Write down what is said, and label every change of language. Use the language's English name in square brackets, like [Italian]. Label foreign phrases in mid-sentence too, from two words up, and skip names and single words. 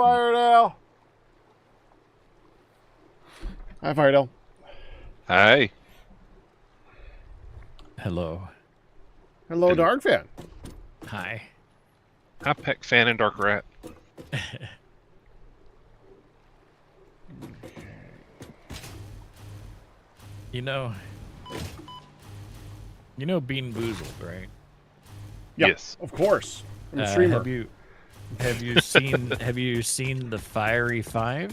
[English] Firedale. Hi, Firedale. Hi. Hello. Hello, Darkphan. Hi. Hi, Pac fan and Dark Rat. You know Bean Boozled, right? Yep, Yes. of course. I'm a streamer. Have you seen the Fiery Five?